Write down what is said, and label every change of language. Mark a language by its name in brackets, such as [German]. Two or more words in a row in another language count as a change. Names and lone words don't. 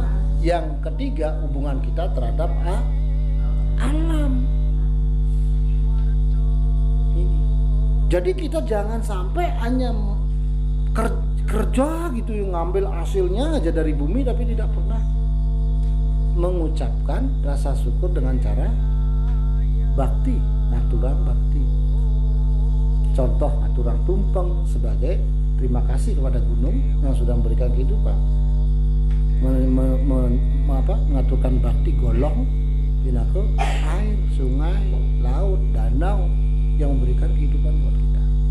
[Indonesian] Yang ketiga, hubungan kita terhadap alam. Jadi kita jangan sampai hanya kerja gitu yang ngambil hasilnya aja dari bumi tapi tidak pernah mengucapkan rasa syukur dengan cara bakti, aturang bakti. Contoh aturang tumpeng sebagai terima kasih kepada gunung yang sudah memberikan kehidupan. Mengaturkan bakti golong ke air, sungai, laut, danau yang memberikan kehidupan buat kita.